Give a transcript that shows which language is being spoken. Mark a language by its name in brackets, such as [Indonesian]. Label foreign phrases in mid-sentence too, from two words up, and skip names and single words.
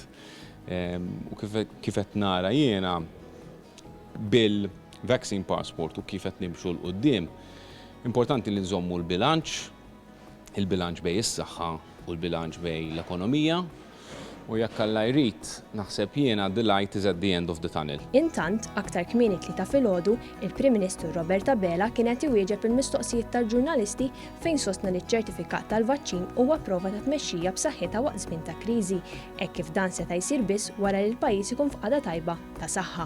[Maltese] U kif qed nara jiena bil- [English] vaccine passport [Maltese] u kif qed nimxu l-qudiem, importanti li nżommu l-bilanċ, il-bilanċ bej is-saħħa u l-bilanċ bej l-ekonomija. U jekk Alla jrid, naħseb jiena [English] the light is at the end of the tunnel. [Maltese] Intant, aktar kmieni tlieta filgħodu, il-Prim Ministru Roberta Bela kienet iwieġeb il-mistoqsijiet tal-ġurnalisti fejn sostna li ċ-ċertifikat tal-vaċċin huwa prova ta' tmexxija b'saħħitha waqt żmien ta' kriżi, hekk kif dan seta' jsir biss wara li l-pajjiż ikun f'qagħda tajba ta' saħħa.